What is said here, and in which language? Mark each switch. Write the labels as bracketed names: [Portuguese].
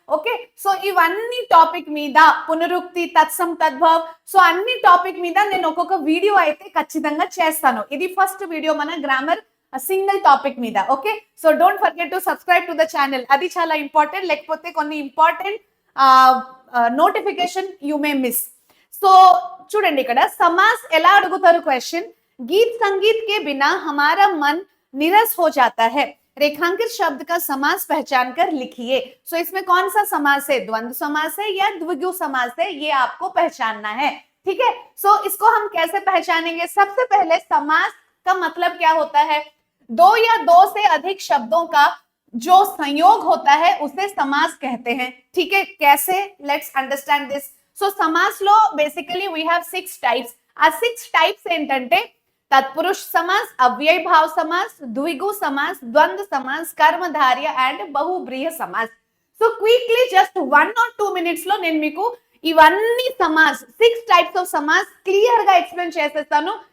[Telugu] Okay, so ఇవన్నీ topic మీద, పునరుక్తి, తత్సం, తద్భవ్, సో అన్ని టాపిక్ మీద నేను ఒక్కొక్క వీడియో అయితే ఖచ్చితంగా చేస్తాను. ఇది ఫస్ట్ వీడియో మన గ్రామర్ సింగిల్ టాపిక్ మీద. Okay, [English] So don't forget to subscribe to the channel. [Telugu] అది చాలా ఇంపార్టెంట్, లేకపోతే కొన్ని important notification [English] You may miss. [Telugu] So చూడండి, ఇక్కడ సమాస్ ఎలా అడుగుతారు క్వశ్చన్. [Hindi] గీత్ సంగీత్ के बिना हमारा मन निरस हो जाता है, रेखांकित शब्द का समास पहचान कर लिखिए. सो इसमें कौन सा समास है, द्वंद्व समास है या द्विगु समास है, ये आपको पहचानना है. ठीक है, सो इसको हम कैसे पहचानेंगे. सबसे पहले समास का मतलब क्या होता है. 2 या 2 से अधिक शब्दों का जो संयोग होता है उसे समास कहते हैं. ठीक है, कैसे, [English] Let's understand this. [Telugu] సో సమాస్ లో బేసికలీ [English] We have 6 types. [Telugu] ఆ 6 టైప్స్ ఏంటంటే తత్పురుష సమాస్, అవ్యయ భావ సమాస్, ద్విగు సమాస్, ద్వంద్వ సమాస్, కర్మధార్య and బహుబ్రీహ సమాస్. So quickly just 1 or 2 minutes లో నేను మీకు ఇవన్నీ సమాస్ 6 టైప్స్ ఆఫ్ సమాస్ క్లియర్ గా ఎక్స్ప్లెయిన్ చేసేస్తాను.